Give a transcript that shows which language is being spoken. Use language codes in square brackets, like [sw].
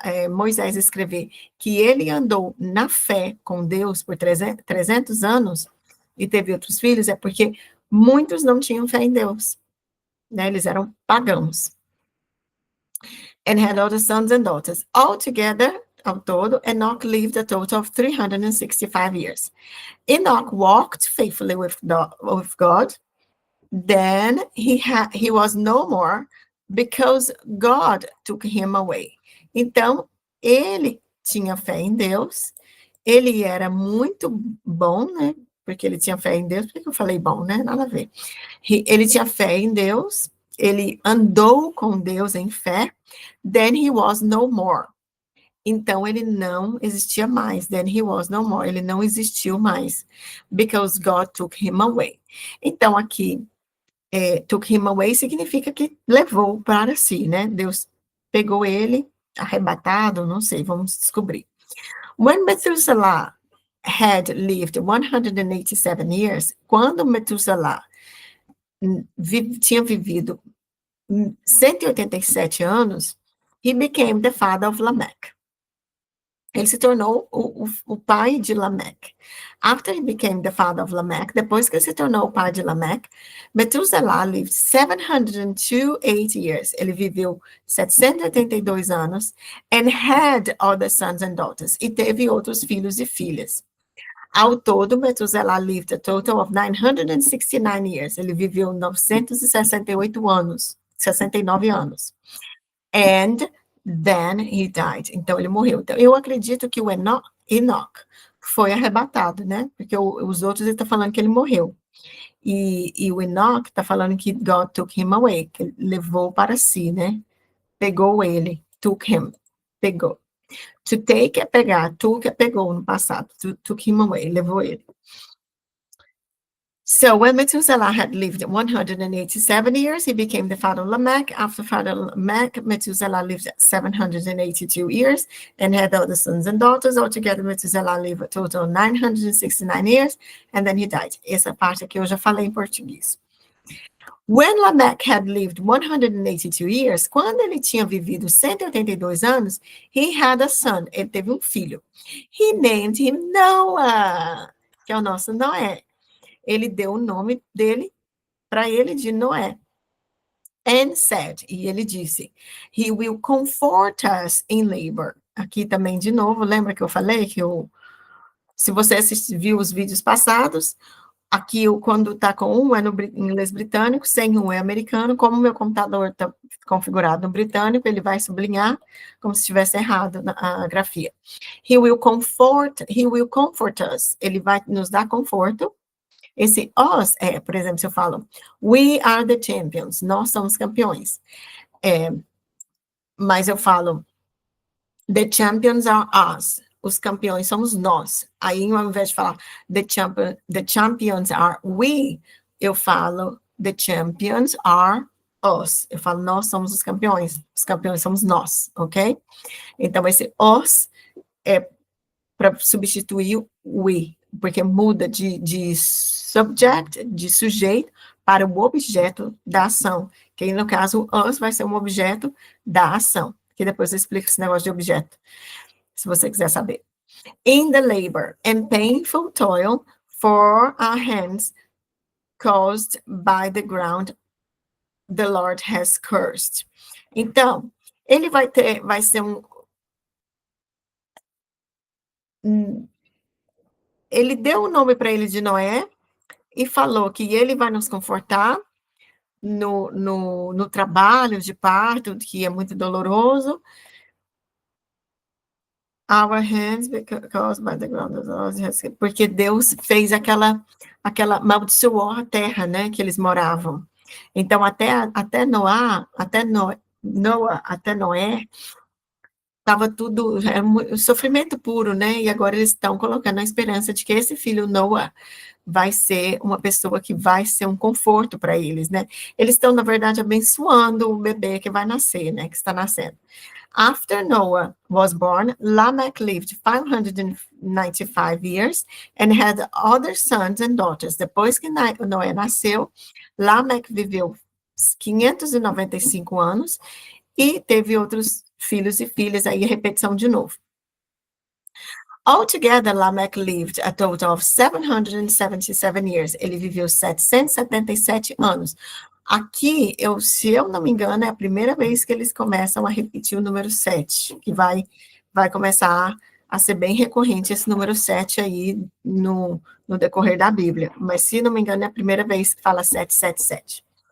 [pt] Moisés escrever que ele andou na fé com Deus por 300 anos e teve outros filhos, é porque muitos não tinham fé em Deus, né? Eles eram pagãos. [en] And had other sons and daughters. Altogether, [pt] ao todo, [en] Enoch lived a total of 365 years. Enoch walked faithfully with God. Then he was no more because God took him away. [pt] Então, ele tinha fé em Deus, ele era muito bom, né? Porque ele tinha fé em Deus, por que eu falei bom, né? Nada a ver. Ele tinha fé em Deus, ele andou com Deus em fé, [en] then he was no more. [pt] Então, ele não existia mais. [en] Then he was no more. [pt] Ele não existiu mais. [en] Because God took him away. [pt] Então, aqui, [en] took him away [pt] significa que levou para si, né? Deus pegou ele, arrebatado, não sei, vamos descobrir. [en] When Methuselah had lived 187 years, [pt] quando Methuselah tinha vivido 187 anos, [en] he became the father of Lamech. [pt] Ele se tornou o pai de Lameque. [en] After he became the father of Lamech, [pt] depois que ele se tornou o pai de Lameque, [en] Methuselah lived 728 years. [pt] Ele viveu 782 anos [en] and had other sons and daughters. [pt] E teve outros filhos e filhas. Ao todo, [en] Methuselah lived a total of 969 years. [pt] Ele viveu 968 anos, 69 anos. [en] And then he died. [pt] Então, ele morreu. Então, eu acredito que o Enoch foi arrebatado, né? Porque os outros, ele está falando que ele morreu. E o Enoch está falando que [en] God took him away, [pt] que ele levou para si, né? Pegou ele, took him, pegou. To take é pegar, took é pegou no passado, [en] took him away, [pt] levou ele. [en] So when Methuselah had lived 187 years, he became the father of Lamech. After father Lamech, Methuselah lived 782 years and had other sons and daughters. Altogether, Methuselah lived a total of 969 years, and then he died. [pt] Essa parte aqui eu já falei em português. [en] When Lamech had lived 182 years, [pt] quando ele tinha vivido 182 anos, [en] he had a son. [pt] Ele teve um filho. [en] He named him Noah, [pt] que é o nosso Noé. Ele deu o nome dele para ele de Noé. [en] And said, [pt] e ele disse, [en] he will comfort us in labor. [pt] Aqui também, de novo, lembra que eu falei que se você viu os vídeos passados, aqui quando está com um é no inglês britânico, sem um é americano, como o meu computador está configurado no britânico, ele vai sublinhar como se estivesse errado a grafia. [en] He will comfort us. [pt] Ele vai nos dar conforto. Esse us por exemplo, se eu falo, [en] we are the champions, [pt] nós somos campeões. Mas eu falo, [en] the champions are us, [pt] os campeões somos nós. Aí, ao invés de falar, [en] the champions are we, [pt] eu falo, [en] the champions are us. [pt] Eu falo, nós somos os campeões somos nós, ok? Então, esse us é para substituir o we, porque muda de subject, de sujeito, para o objeto da ação, que aí, no caso, us vai ser um objeto da ação, que depois eu explico esse negócio de objeto, se você quiser saber. [en] In the labor and painful toil for our hands caused by the ground the Lord has cursed. [pt] Então, ele vai ser ele deu o nome para ele de Noé e falou que ele vai nos confortar no trabalho de parto, que é muito doloroso. [en] Our hands because by the ground of the Lord has, [pt] porque Deus fez aquela maldiçoou a terra, né, que eles moravam. Então até Noé, estava tudo, era um sofrimento puro, né? E agora eles estão colocando a esperança de que esse filho Noah vai ser uma pessoa que vai ser um conforto para eles, né? Eles estão, na verdade, abençoando o bebê que vai nascer, né? Que está nascendo. [en] After Noah was born, Lamech lived 595 years and had other sons and daughters. [pt] Depois que Noé nasceu, Lamech viveu 595 anos e teve outros filhos e filhas, aí repetição de novo. [en] Altogether, Lamech lived a total of 777 years. [pt] Ele viveu 777 anos. Aqui, se eu não me engano, é a primeira vez que eles começam a repetir o número 7, que vai começar a ser bem recorrente esse número 7 aí no decorrer da Bíblia. Mas, se não me engano, é a primeira vez que fala 777.